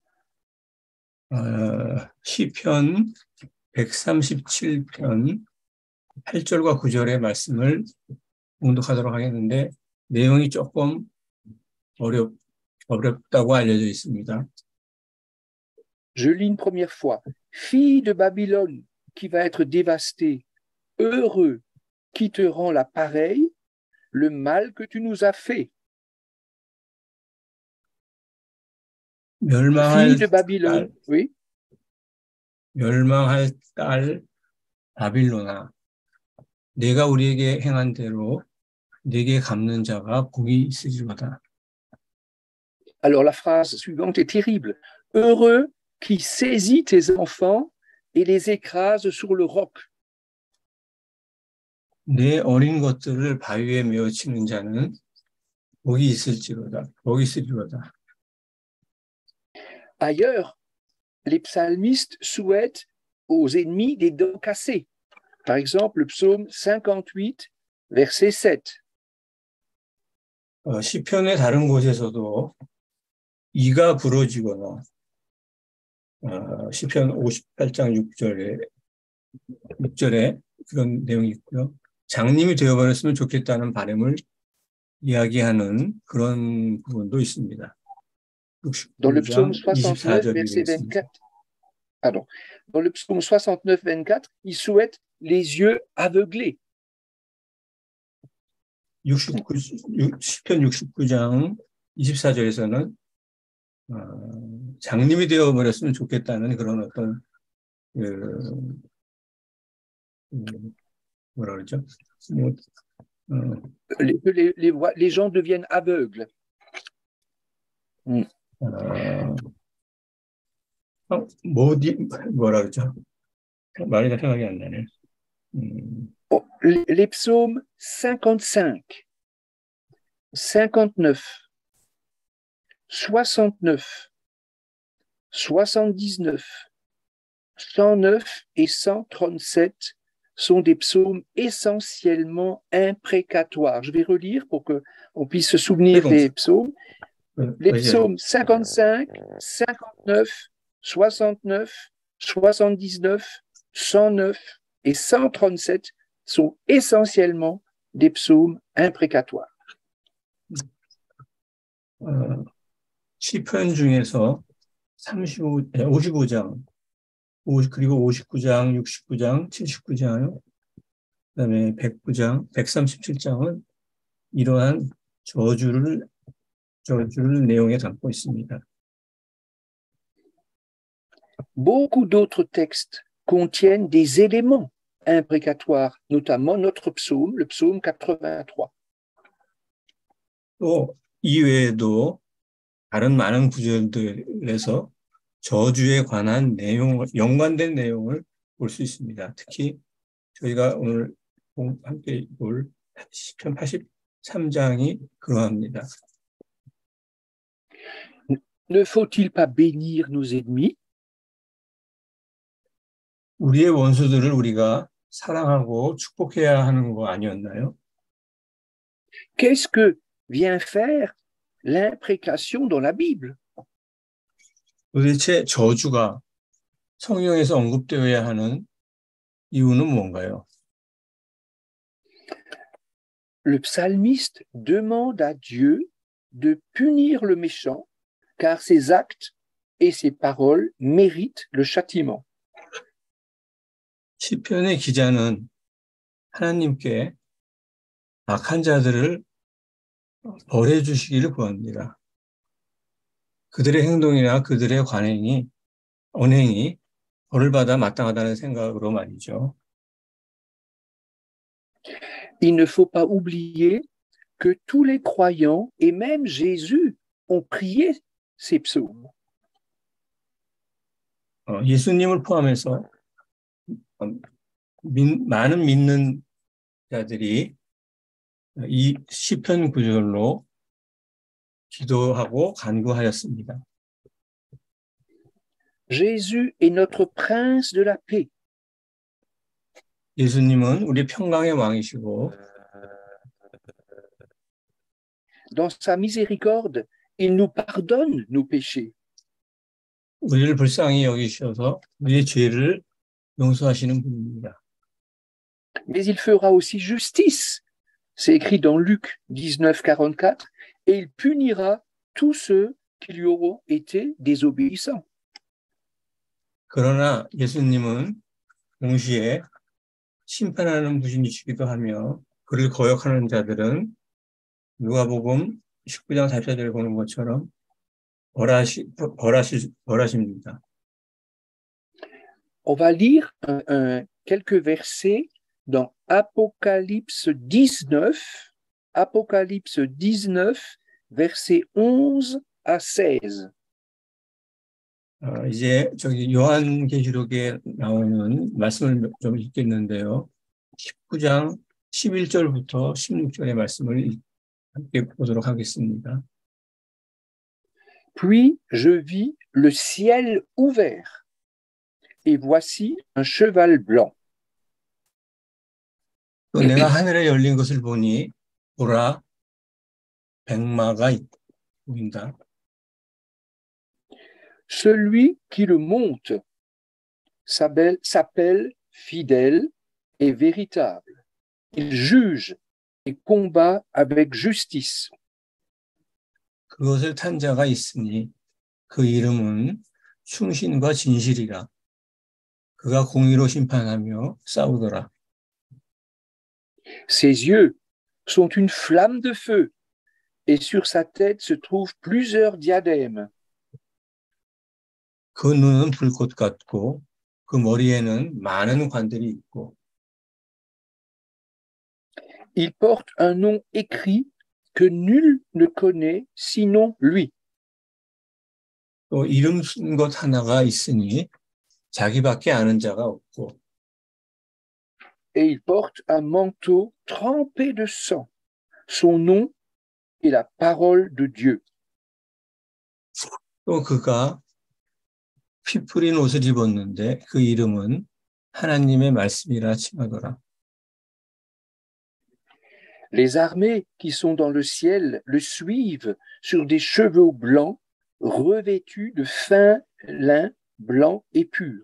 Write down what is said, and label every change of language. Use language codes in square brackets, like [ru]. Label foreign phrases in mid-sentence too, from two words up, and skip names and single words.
[ko] 시편 137편 8절과 9절의 말씀을 봉독하도록 하겠는데 내용이 조금 어렵다고 알려져 있습니다. [fr] Je lis une première fois. Fille de Babylone qui va être dévastée, heureux qui te rend la pareille, le mal que tu nous as fait. Fille de Babylone, oui. [ko] 멸망할 딸 바빌론아, 내가 우리에게 행한 대로 내게 갚는 자가 복이 있으리로다. [fr] Alors la phrase suivante est terrible. Heureux qui saisit tes enfants et les écrase sur le roc. [ko] 내 어린 것들을 바위에 메어치는 자는 복이 있을지로다. 복이 있으리로다. [fr] Ailleurs, les psalmistes souhaitent aux ennemis des dents cassées. Par exemple, le psaume 58, verset 7. [ko] 시편의 다른 곳에서도 이가 부러지거나 시편 58장 6절에 그런 내용이 있고요. 장님이 되어버렸으면 좋겠다는 바람을 이야기하는 그런 부분도 있습니다. [fr] Dans le psaume 69, verset 24, Pardon. Dans le psaume 69, 24, il souhaite les yeux aveuglés. [ko] 10편 69장 24절에서는 장님이 되어버렸으면 좋겠다는 그런 어떤 뭐라 그러죠? [fr] Les gens deviennent aveugles. [ko] 뭐라 그러죠? 말이 생각이 안 나네. [fr] Les psaumes 55, 59, 69, 79, 109 et 137 sont des psaumes essentiellement imprécatoires. Je vais relire pour qu'on puisse se souvenir des psaumes. Les psaumes 55, 59, 69, 79, 109 et 137 sont essentiellement des psaumes imprécatoires. [ko] 시편 중에서 55장, 그리고 59장, 69장, 79장, 그다음에 109장, 137장은 이러한 저주를 내용에 담고 있습니다. [fr] Beaucoup d'autres textes contiennent des éléments imprécatoires, notamment notre psaume, le psaume 83. [ko] 또 이외에도 다른 많은 구절들에서 저주에 관한 연관된 내용을 볼 수 있습니다. 특히 저희가 오늘 함께 볼 시편 83장이 그러합니다. [fr] Ne faut-il pas bénir nos ennemis? [ko] 우리의 원수들을 우리가 사랑하고 축복해야 하는 거 아니었나요? [fr] Qu'est-ce que vient faire l'imprécation dans la Bible? [ko] 도대체 저주가 성경에서 언급되어야 하는 이유는 뭔가요? [fr] Le psalmiste demande à Dieu de punir le méchant, car ses actes et ses paroles méritent le châtiment. [ko] 시편의 기자는 하나님께 악한 자들을 벌해 주시기를 구합니다. 그들의 행동이나 그들의 언행이 벌을 받아 마땅하다는 생각으로 말이죠. [fr] Il ne faut pas oublier que tous les croyants et même Jésus ont prié ces psaumes. [ko] 예수님을 포함해서 많은 믿는 자들이 이 시편 구절로 기도하고 간구하였습니다. [fr] Jésus est notre prince de la paix. [ko] 예수님은 우리 평강의 왕이시고 [fr] Dans sa miséricorde, il nous pardonne nos péchés. [ko] 우리를 불쌍히 여기셔서 우리의 죄를 용서하시는 분입니다. [fr] Mais il fera aussi justice. C'est écrit dans Luc 19, 44, et il punira tous ceux qui lui auront été désobéissants. [ko] 그러나 예수님은 동시에 심판하는 분이시기도 하며 그를 거역하는 자들은 누가복음 19장 44절을 보는 것처럼 벌하십니다. [fr] On va lire quelques versets dans Apocalypse 19, versets 11 à 16. [ko] 이제 요한계시록에 나오는 말씀을 좀 읽겠는데요. 19장 11절부터 16절의 말씀을 함께 보도록 하겠습니다. [fr] Puis je vis le ciel ouvert, et voici un cheval blanc. [ko] 또 내가 하늘에 열린 것을 보니 보라 백마가 보인다. [fr] Celui qui le monte s'appelle fidèle et véritable. Il juge et combat avec justice. [ko] 그것을 탄 자가 있으니 그 이름은 충신과 진실이라. 그가 공의로 심판하며 싸우더라. [fr] Ses yeux sont une flamme de feu, et sur sa tête se trouvent plusieurs diadèmes. [ko] 그 눈은 불꽃 같고 그 머리에는 많은 관들이 있고 [fr] Il porte un nom écrit que nul ne connaît sinon lui. [ko] 또 이름 쓴 것 하나가 있으니 자기밖에 아는 자가 없고 [fr] Et il porte un manteau trempé de sang. Son nom est la parole de Dieu. [ko] 또 그가 피 뿌린 옷을 입었는데 그 이름은 하나님의 말씀이라 칭하더라. [fr] Les armées qui sont dans le ciel le suivent sur des chevaux blancs revêtus de fin lin blanc et pur.